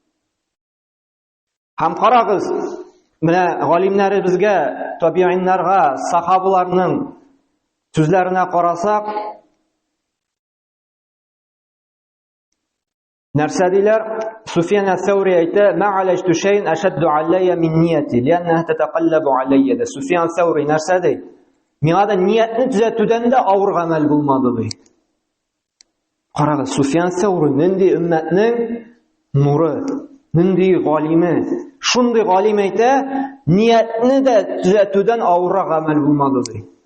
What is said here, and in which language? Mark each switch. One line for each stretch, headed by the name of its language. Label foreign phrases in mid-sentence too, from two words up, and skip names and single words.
Tatar: Һәм карагыз, менә галимнәребезгә, табигиннарга, сахабаларның сүзләренә карасак, нәрсә диләр?
Arabic: Суфиян ас-Саури әйтә, «ما عالجت شيئا أشد علي من نيتي لأنها تتقلب علي».
Tatar: Суфиян ас-Саури нәрсә ди? Миңа да ниятне төзәтүдән дә авыр гамәл булмады ди. Карагыз, Суфиян ас-Саури нинди өммәтнең нуры, нинди галиме. Шундый галим әйтә, ниятне дә төзәтүдән авыр гамәл булмады ди.